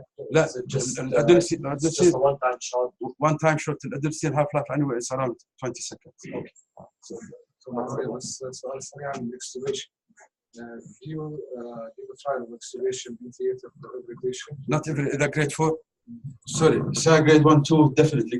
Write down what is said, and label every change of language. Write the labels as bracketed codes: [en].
[en] لا الادرينالين one time shot الادرينالين half life anyway is around 20 seconds. Okay. [ar] سؤال سريع عن الاكستوبيشن. [en] Do you try an extubation in theater for every patient? Not every. The grade 4. Sorry, say grade 1, 2 definitely.